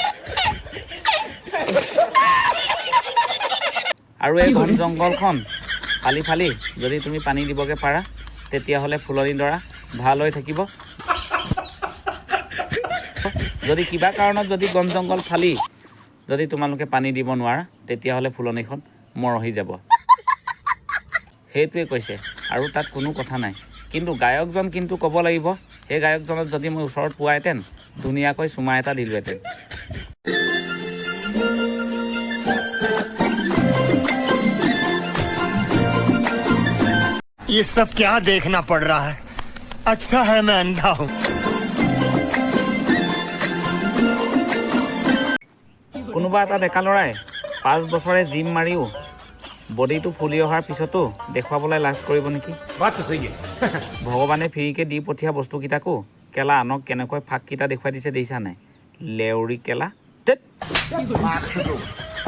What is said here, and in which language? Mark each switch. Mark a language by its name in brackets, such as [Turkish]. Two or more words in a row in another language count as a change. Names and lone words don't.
[Assamese] আৰু এই ঘন জংঘলখন ফালি যদি তুমি পানী দিবগে পাৰা তেতিয়াহ'লে ফুলনি দৰা ভাল হৈ থাকিব যদি কিবা কাৰণত যদি বন জংঘল ফালি যদি তোমালোকে পানী দিব নোৱাৰা তেতিয়াহ'লে ফুলনিখন মৰহি যাব সেইটোৱে কৈছে আৰু তাত কোনো কথা নাই কিন্তু গায়কজন কিন্তু ক'ব লাগিব সেই গায়কজনক যদি মই ওচৰত পোৱাহেঁতেন ধুনীয়াকৈ চুমা এটা দিলোহেঁতেন [Hindi] ये सब क्या देखना पड़ रहा है अच्छा है मैं अंधा हूँ [Assamese] কোনোবা এটা ডেকা ল'ৰাই 5 বছৰে জিম মাৰিও বডিটো ফুলি অহাৰ পিছতো দেখুৱাবলৈ লাজ কৰিব নেকি [Hindi] बात तो सही है [Assamese] ভগৱানে ফ্ৰীকে দি পঠিয়া বস্তুকেইটাকো কেলা আনক কেনেকৈ ফাঁককেইটা দেখুৱাই দিছে দেখিছা নাই লেউৰি কেলা